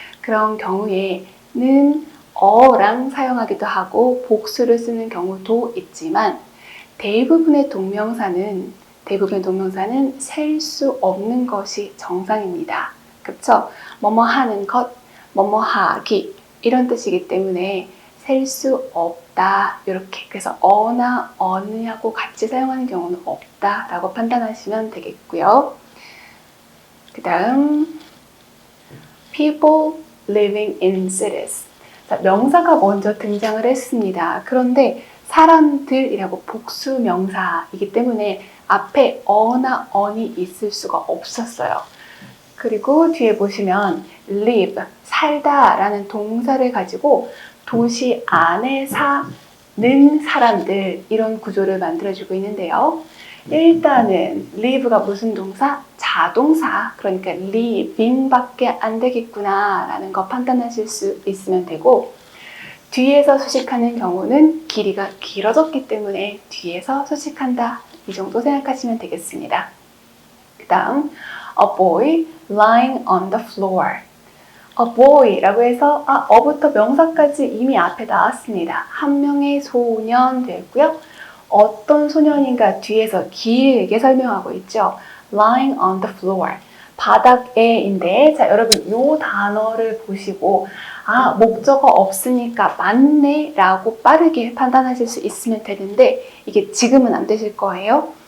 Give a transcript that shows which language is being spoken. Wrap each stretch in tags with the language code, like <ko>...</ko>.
<ko>그런 경우에는 어랑 사용하기도 하고 복수를 쓰는 경우도 있지만 대부분의 동명사는 셀 수 없는 것이 정상입니다. 그렇죠? 뭐뭐 하는 것, 뭐뭐 하기 이런 뜻이기 때문에 셀 수 없다 이렇게 그래서 어나 어느하고 같이 사용하는 경우는 없다라고 판단하시면 되겠고요. 그 다음</ko> <en>people living in cities.</en> <ko>자, 명사가 먼저 등장을 했습니다. 그런데 사람들이라고 복수 명사이기 때문에 앞에 어나 on이 있을 수가 없었어요. 그리고 뒤에 보시면 live, 살다 라는 동사를 가지고 도시 안에 사는 사람들 이런 구조를 만들어주고 있는데요. 일단은 live가 무슨 동사? 자동사. 그러니까 living 밖에 안 되겠구나 라는 거 판단하실 수 있으면 되고 뒤에서 수식하는 경우는 길이가 길어졌기 때문에 뒤에서 수식한다. 이 정도 생각하시면 되겠습니다. 그 다음</ko> <en>a boy lying on the floor. a boy</en> <ko>라고 해서 어부터 명사까지 이미 앞에 나왔습니다. 한 명의 소년 되고요. 어떤 소년인가 뒤에서 길게 설명하고 있죠.</ko> <en>lying on the floor.</en> <ko>바닥에인데 자 여러분 이 단어를 보시고 목적어 없으니까 맞네 라고 빠르게 판단하실 수 있으면 되는데 이게 지금은 안 되실 거예요.</ko>